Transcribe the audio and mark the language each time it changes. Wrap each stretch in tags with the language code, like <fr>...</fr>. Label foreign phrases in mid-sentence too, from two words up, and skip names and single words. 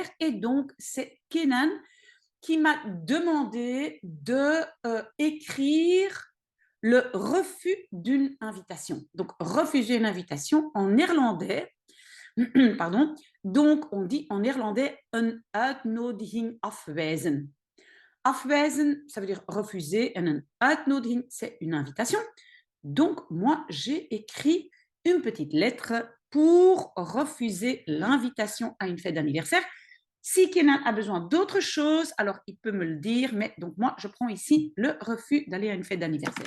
<fr>Et donc, c'est Kenan qui m'a demandé de écrire le refus d'une invitation. Donc, refuser une invitation en néerlandais. Pardon. Donc, on dit en néerlandais</fr> <nl>een uitnodiging afwijzen.</nl> <fr>Afwijzen, ça veut dire refuser.</fr> <nl>En een uitnodiging,</nl> <fr>c'est une invitation. Donc, moi, j'ai écrit une petite lettre pour refuser l'invitation à une fête d'anniversaire. Si Kenan a besoin d'autre chose, alors il peut me le dire. Mais donc, moi, je prends ici le refus d'aller à une fête d'anniversaire.</fr>